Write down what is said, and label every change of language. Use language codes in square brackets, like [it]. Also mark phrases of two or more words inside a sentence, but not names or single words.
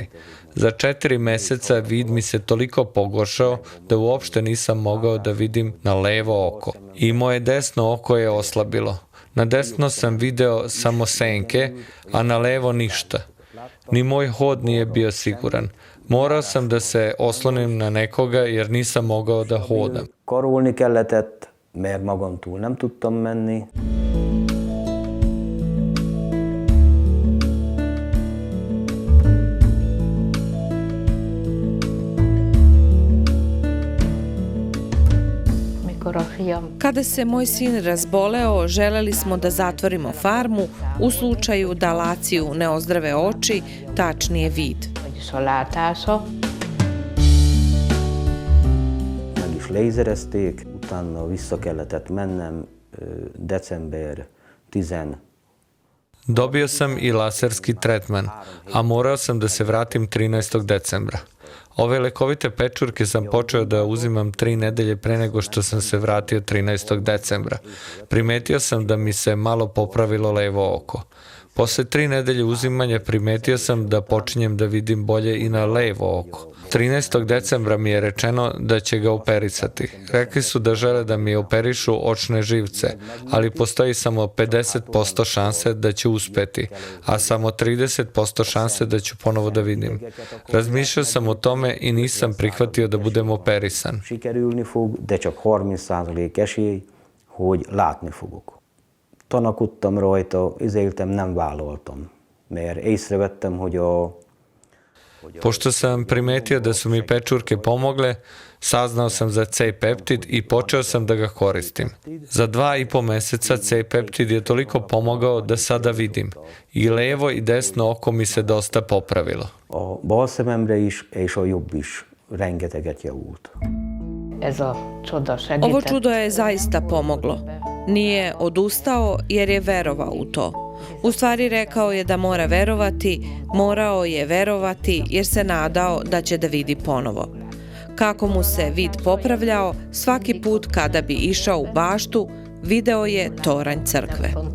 [sr] Za 4 meseca vid mi se toliko pogoršao da uopšte nisam mogao da vidim na levo oko. I moje desno oko je oslabilo. Na desno sam video samo senke, a na levo ništa. Ni moj hod nije bio siguran. Morao sam da se oslonim na nekoga jer nisam mogao da hodam. [hu] Karolni kelletett, mert magam túl nem tudtam menni. [sr] Kada se moj sin razboleo, želeli smo da zatvorimo farmu u slučaju da Laciju ne ozdrave oči, tačnije vid. [hu] Meg is lézerezték, utána vissza kellett mennem december 10. [sr] Dobio sam i laserski tretman, a morao sam da se vratim 13. decembra. Ove lekovite pečurke sam počeo da uzimam 3 nedelje pre nego što sam se vratio 13. decembra. Primetio sam da mi se malo popravilo levo oko. Posle 3 nedelje uzimanja primetio sam da počinjem da vidim bolje i na levo oko. 13. decembra mi je rečeno da će ga operisati. Rekli su da žele da mi operišu očne živce, ali postoji samo 50% šanse da će uspeti, a samo 30% šanse da ću ponovo da vidim. Razmišljao sam o tome i nisam prihvatio da budem operisan. [hu] Sikerülni fog, de csak 30% esély, hogy látni fogok. Tanakodtam rajta, izéltem, nem vállaltam, mert észrevettem, hogy [sr] Pošto sam primetio da su mi pečurke pomogle, saznao sam za C-peptid i počeo sam da ga koristim. Za 2,5 meseca C-peptid je toliko pomogao da sada vidim. I levo i desno oko mi se dosta popravilo. [hu] a bal szememre is, és a jobb is rengeteget javult. [sr] Ovo čudo je zaista pomoglo. Nije odustao jer je verovao u to. U stvari rekao je da mora verovati, morao je verovati jer se nadao da će da vidi ponovo. Kako mu se vid popravljao, svaki put kada bi išao u baštu, video je toranj crkve.